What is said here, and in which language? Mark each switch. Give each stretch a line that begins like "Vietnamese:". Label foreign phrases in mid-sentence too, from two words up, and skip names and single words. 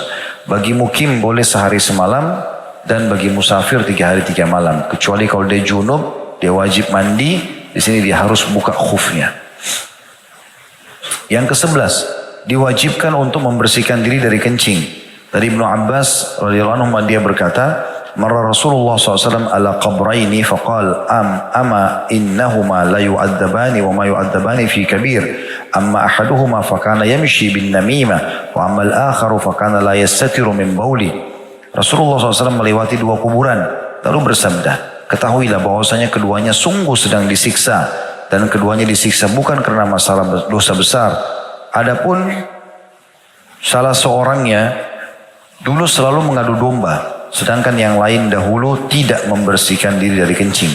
Indonesian: Bagi mukim boleh sehari semalam, dan bagi musafir 3 hari 3 malam. Kecuali kalau dia junub, dia wajib mandi, di sini dia harus buka khufnya. Yang ke-11, diwajibkan untuk membersihkan diri dari kencing.
Arabic: Dari Ibnu Abbas رضي الله عنه,
Indonesian: dia berkata,
Arabic: "مر رسول الله ﷺ على قبرين فقال أما إنهما ليعذبان وما يعذبان في كبير. أما أحدهما فكان يمشي بالنميمة وأما الآخر فكان لا يستتر من البول."
Indonesian: Rasulullah SAW melewati 2 kuburan lalu bersabda, "Ketahuilah bahwasanya keduanya sungguh sedang disiksa, dan keduanya disiksa bukan karena masalah dosa besar. Adapun salah seorangnya dulu selalu mengadu domba, sedangkan yang lain dahulu tidak membersihkan diri dari kencing."